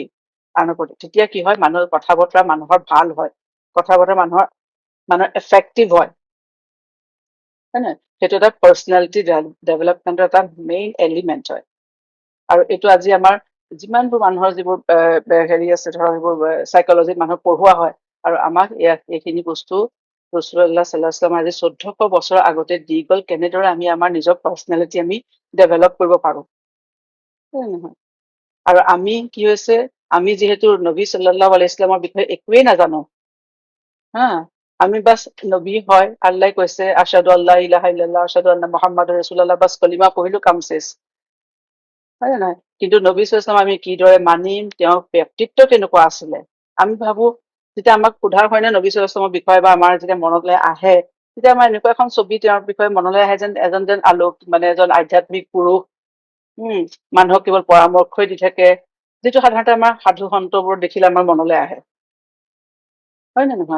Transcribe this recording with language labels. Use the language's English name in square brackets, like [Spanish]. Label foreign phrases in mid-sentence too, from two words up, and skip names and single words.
[Assamese] তেতিয়া কি হয়, মানুহৰ কথা বতৰা মানুহৰ ভাল হয়, কথা বতৰা মানুহৰ এফেক্টিভ হয় নে, সেইটো এটা [English] personality development [Assamese] এটা [English] main element [Assamese] হয়। আৰু এইটো আজি আমাৰ যিমানবোৰ মানুহৰ যিবোৰ হেৰি আছে, ধৰক এইবোৰ চাইকলজিত মানুহক পঢ়োৱা হয়, আৰু আমাক এইখিনি বস্তু [Arabic] رسول الله صلى الله عليه وسلم [Assamese] আজি 1400 বছৰ আগতে দি গ'ল, কেনেদৰে আমি আমাৰ নিজৰ পাৰ্চনেলিটি আমি ডেভেলপ কৰিব পাৰো, নহয়। আৰু আমি কি হৈছে, আমি যিহেতু নবী [Arabic] صلى الله عليه وسلم [Assamese] বিষয়ে একোৱেই নাজানো, আমি বাছ নবী হয়, আল্লাহ কৈছে [Arabic] أشهد أن لا إله إلا الله أشهد أن محمدا رسول الله, [Assamese] বাছ কলিমা পঢ়িলো, কাম চেছ, হয় নে নহয়। কিন্তু নবী [Arabic] صلى الله عليه وسلم [Assamese] আমি কিদৰে মানিম, তেওঁৰ ব্যক্তিত্ব কেনেকুৱা আছিলে, আমি ভাবো যেতিয়া আমাক সোধা হয় নে নবী [Arabic] صلى الله عليه وسلم [Assamese] বিষয়ে, বা আমাৰ যেতিয়া মনলৈ আহে, তেতিয়া আমাৰ এনেকুৱা এখন ছবি তেওঁৰ বিষয়ে মনলৈ আহে যেন এজন মানে এজন আধ্যাত্মিক পুৰুষ, মানুহক কেৱল পৰামৰ্শই দি থাকে, যিটো সাধাৰণতে আমাৰ সাধু সন্তবোৰ দেখিলে আমাৰ মনলৈ আহে, হয় নে নহয়।